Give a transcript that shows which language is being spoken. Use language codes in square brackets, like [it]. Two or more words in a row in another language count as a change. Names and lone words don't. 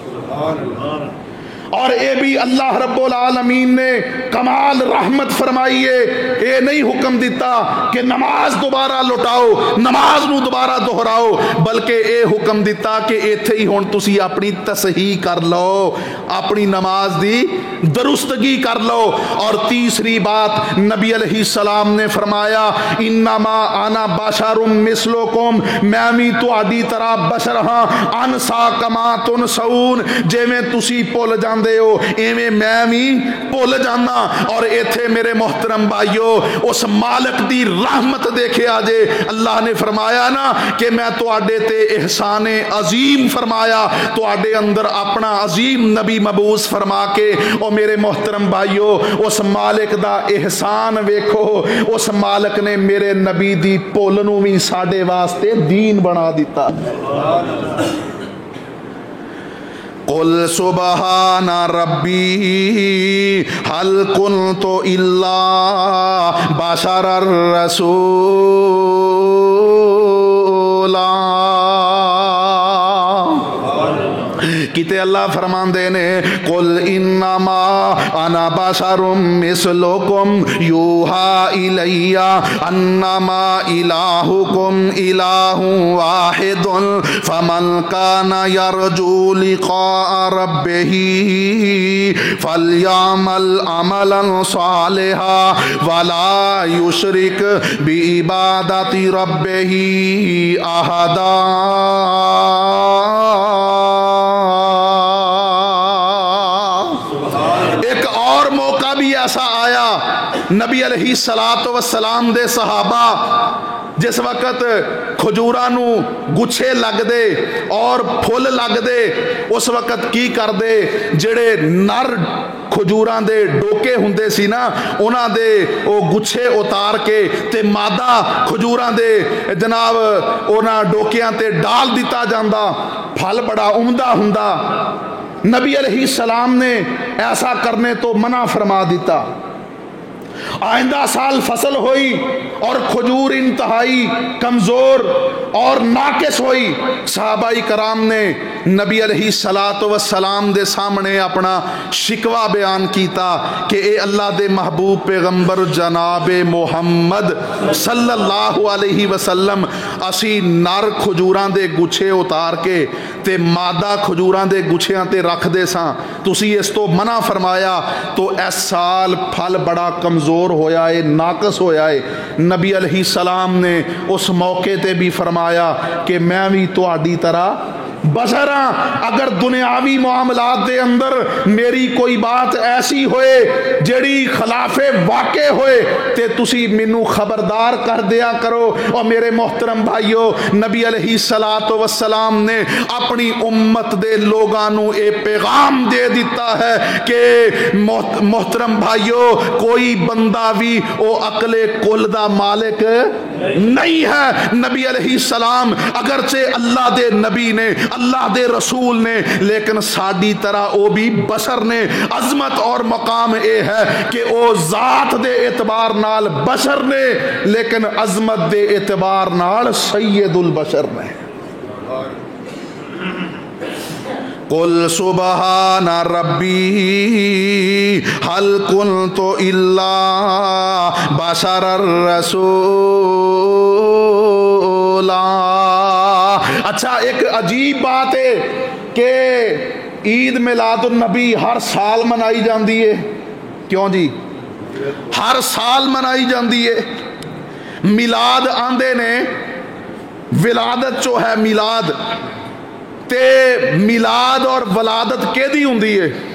[pa] اور اے بھی اللہ رب العالمین نے کمال رحمت فرمائی ہے، اے نہیں حکم دیتا کہ نماز دوبارہ لوٹاؤ، نماز نو دوبارہ دہراؤ، بلکہ اے حکم دیتا کہ ایتھے ہی ہن تسی اپنی تصحیح کر لو، اپنی نماز دی درستگی کر لو۔ اور تیسری بات نبی علیہ السلام نے فرمایا [ar] انما انا بشر مثلکم، [pa] میں بھی تہاڈی طرح بشر ہاں، [ar] انسا کما تنسون، [pa] جویں تسی بھول جاندے ہو ایویں میں بھی بھول جانا۔ اور ایتھے میرے محترم بھائیو اس مالک دی رحمت دیکھے آجے، اللہ نے فرمایا نا کہ میں تواڈے تے احسان عظیم فرمایا، تواڈے اندر اپنا عظیم نبی مبعوث فرما کے، او میرے محترم بھائیو اس مالک دا احسان ویکھو، اس مالک نے میرے نبی دی بھول نو بھی ساڈے واسطے دین بنا دیتا۔ [ar] قل سبحان ربی هل كنت الا بشر رسولا، [pa] کتے اللہ فرماندے نے [ar] قل انما انا بشر مثلکم یوحا الی انما الہکم الہ واحد فمن کان یرجو لقاء ربہ فلیعمل عملا صالحا ولا یشرک بعبادت ربہ احدا۔ [pa] ایک اور موقع بھی ایسا آیا نبی علیہ السلام دے صحابہ جس وقت کھجوراں نو گچھے لگ دے اور پھل لگ دے اس وقت کی کر دے جڑے نر کھجوراں دے ڈوکے ہوندے سی نا انہاں دے او گچھے اتار کے تے مادہ کھجوراں دے جناب انہاں ڈوکیاں تے ڈال دیتا جاندا، پھل بڑا عمدہ ہوندا۔ نبی علیہ السلام نے ایسا کرنے تو منع فرما دیتا۔ آئندہ سال فصل ہوئی اور کھجور انتہائی کمزور اور ناقص ہوئی، صحابہ کرام نے نبی علیہ السلام دے سامنے اپنا شکوہ بیان کیتا کہ اے اللہ دے محبوب پیغمبر جناب محمد [ar] صلی اللہ علیہ وسلم [pa] اسی نر کھجوراں دے گچھے اتار کے تے مادہ کھجوراں دے گچھیاں تے رکھ دے ساں، تسی اس تو منع فرمایا تو اس سال پھل بڑا کمزور ہویا ہے، ناقص ہویا ہے۔ نبی علیہ السلام نے اس موقع تے بھی فرمایا کہ میں بھی تہاڈی طرح بشر ہاں، اگر دنیاوی معاملات دے اندر میری کوئی بات ایسی ہوئے جڑی خلاف واقع ہوئے تے تسی مینوں خبردار کر دیا کرو۔ اور میرے محترم بھائیو، نبی علیہ السلام نے اپنی امت دے لوگاں نو اے پیغام دے دیتا ہے کہ محترم بھائیو کوئی بندہ بھی او عقل کل دا مالک نہیں ہے۔ نبی علیہ السلام اگرچہ اللہ دے نبی نے، اللہ دے رسول نے، لیکن ساڈی طرح او بھی بشر نے۔ عظمت اور مقام اے ہے کہ او ذات دے اعتبار نال بشر نے لیکن عظمت دے اعتبار نال سید البشر نے۔ [ar] قل سبحان ربی هل كنت الا بشر رسولا۔ [pa] اچھا، ایک عجیب بات ہے کہ عید میلاد النبی ہر سال منائی جاندی ہے۔ کیوں جی؟ ہر سال منائی جاندی ہے۔ میلاد آندے نے، ولادت جو ہے میلاد تے میلاد اور ولادت کیدی ہوندی ہے؟